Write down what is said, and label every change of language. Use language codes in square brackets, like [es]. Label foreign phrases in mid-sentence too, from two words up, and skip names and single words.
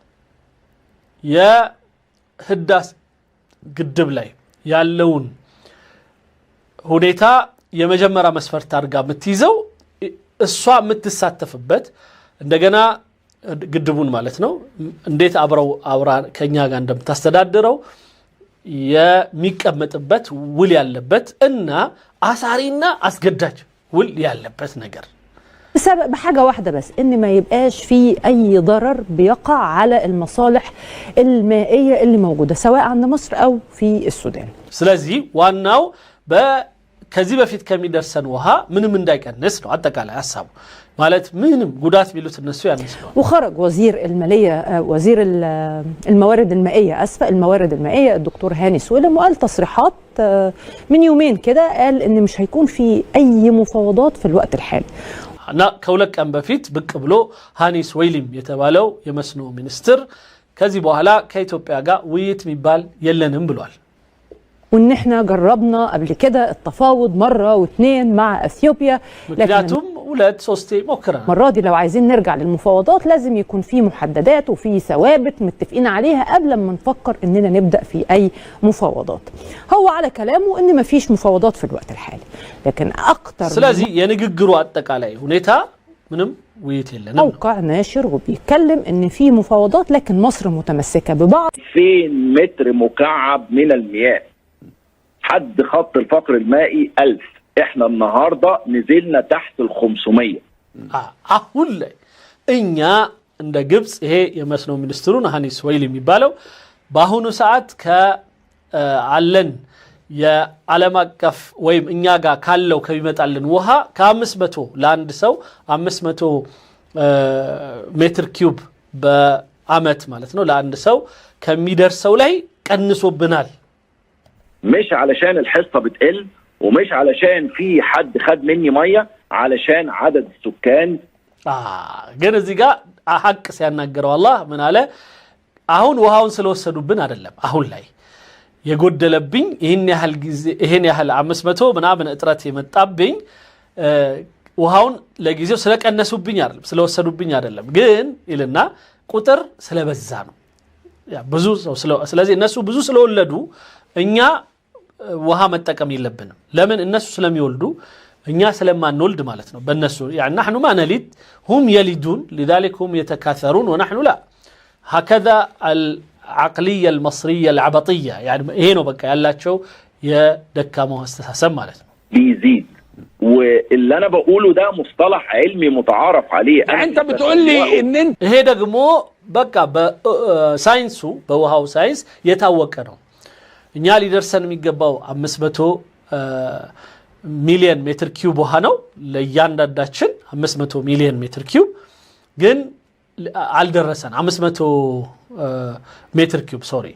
[am] የህዳሴ ግድብ ላይ ያለውን ሁኔታ የመጀመሪያ መስፈርት አድርጋ የምትይዘው እሷ የምትሳተፍበት እንደገና ግድቡን ማለት ነው እንዴት አብራ ከኛ ጋር እንደምታስተዳድረው የሚቀመጥበት ውል ያለበት እና አሳሪና አስገዳጅ ውል ያለበት ነገር [ar] بسبب بحاجه واحده بس ان ما يبقاش في اي ضرر بيقع على المصالح المائيه اللي موجوده سواء عند مصر او في السودان [am] ስለዚህ ዋናው ከዚህ በፊት ከሚደርሰን ውሃ ምንም እንዳይቀንስ ነው አጠቃላይ ሐሳቡ ማለት ምንም ጉዳት ቢሉት እነሱ ያነሳሉ [ar] وخرج وزير الماليه وزير الموارد المائيه الموارد المائيه الدكتور هاني سويلم وقال تصريحات من يومين كده قال ان مش هيكون في اي مفاوضات في الوقت الحالي [am] እና ከሁለት ቀን በፊት ብቅ ብሎ ሃኒ ስዌይሊም የተባለው የመስኖ ሚኒስትር ከዚህ በኋላ ከኢትዮጵያ ጋር ውይይት የሚባል የለንም ብሏል [ar] وان احنا جربنا قبل كده التفاوض مره واثنين مع اثيوبيا لكن ولاد سوستي مكرنا المره دي لو عايزين نرجع للمفاوضات لازم يكون في محددات وفي ثوابت متفقين عليها قبل ما نفكر اننا نبدا في اي مفاوضات هو على كلامه ان ما فيش مفاوضات في الوقت الحالي لكن اكتر [am] ስለዚህ የንግግሩ አጠቃላይ ሁኔታ ምንም ውይይት የለንም [ar] موقع ناشر وبيتكلم ان في مفاوضات لكن مصر متمسكه ببعض 2000 متر مكعب من المياه حد خط الفقر المائي 1000 احنا النهارده نزلنا تحت ال 500 [am] አሁን ላይ እኛ እንደ ግብጽ ይሄ የመስኖ ሚኒስትሩን ሃኒ ስዌይሊ የሚባለው በአሁኑ ሰዓት ከአለን የዓለም አቀፍ ወይም እኛ ጋር ካለው ከሚመጣልን ውሃ ከ500 ለአንድ ሰው 500 ሜትር ኪዩብ በአመት ማለት ነው ለአንድ ሰው ከሚደርሰው ላይ ቀንሶብናል [ar] مش علشان الحصة بتقل ومش علشان في حد خد مني مية علشان عدد السكان [am] ግን እዚህ ጋር ሐቅ ሲያናገረው አላህ ምን አለ አሁን ውሃውን ስለወሰዱብን አይደለም አሁን ላይ የጎደለብኝ ይሄን ያህል 500 ምናምን እጥረት የመጣብኝ ውሃውን ለጊዜው ስለቀነሱብኝ አይደለም ስለወሰዱብኝ አይደለም ግን ይልና ቁጥር ስለበዛ ነው ያ ብዙ ስለዚህ እነሱ ብዙ ስለወለዱ እኛ ውሃ መጠቀም የለብንም ለምን እነሱ ስለሚወልዱ እኛ ስለማንወልድ ማለት ነው በእነሱ [ar] يعني نحن ما نلد هم يلدون لذلك هم يتكاثرون ونحن لا هكذا العقليه المصريه العبطيه يعني [am] ይሄ ነው በቃ ያላቸው የደካማው አስተሳሰብ ማለት ነው [ar] بيزيد. واللي انا بقوله ده مصطلح علمي متعارف عليه. يعني انت بتقول لي ان انت [am] ይሄ ደግሞ በቃ በሳይንሱ በውሃው ሳይንስ የታወቀ ነው። እኛ ሊደርሰን የሚገባው 500 ሚሊዮን ሜትር ኪዩብ ውሃ ነው ለእያንዳንዳችን 500 ሚሊዮን ሜትር ኪዩብ ግን አልደረሰን 500 [ar] متر كيوب سوري.